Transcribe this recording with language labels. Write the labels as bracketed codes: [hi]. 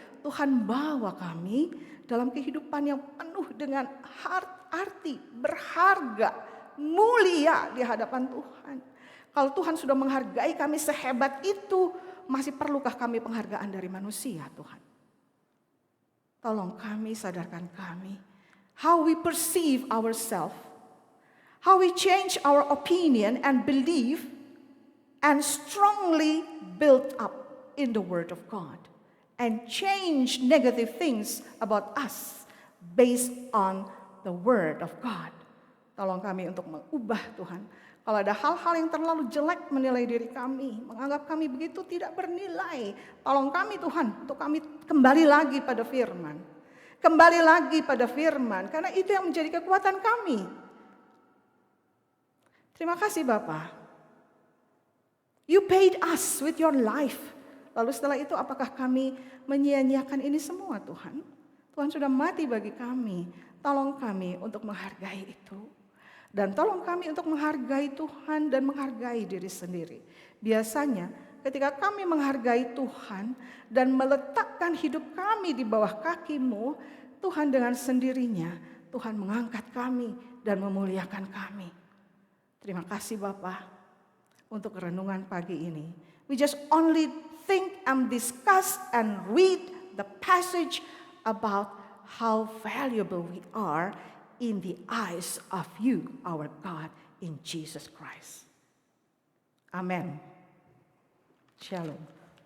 [id] Tuhan bawa kami dalam kehidupan yang penuh dengan arti, berharga, mulia di hadapan Tuhan. Kalau Tuhan sudah menghargai kami sehebat itu, masih perlukah kami penghargaan dari manusia, Tuhan? Tolong kami, sadarkan kami, [en] how we perceive ourselves, how we change our opinion and belief and strongly build up in the Word of God and change negative things about us based on the Word of God. [id] Tolong kami untuk mengubah, Tuhan. Kalau ada hal-hal yang terlalu jelek menilai diri kami, menganggap kami begitu tidak bernilai, tolong kami, Tuhan, untuk kami kembali lagi pada firman. Kembali lagi pada firman, karena itu yang menjadi kekuatan kami. Terima kasih Bapa. [en] You paid us with your life. [id] Lalu setelah itu apakah kami menyia-nyiakan ini semua, Tuhan? Tuhan sudah mati bagi kami. Tolong kami untuk menghargai itu. Dan tolong kami untuk menghargai Tuhan dan menghargai diri sendiri. Biasanya ketika kami menghargai Tuhan dan meletakkan hidup kami di bawah kaki-Mu, Tuhan dengan sendirinya, Tuhan mengangkat kami dan memuliakan kami. Terima kasih Bapa untuk renungan pagi ini. [en] We just only think and discuss and read the passage about how valuable we are in the eyes of you, our God, in Jesus Christ. Amen. Shalom.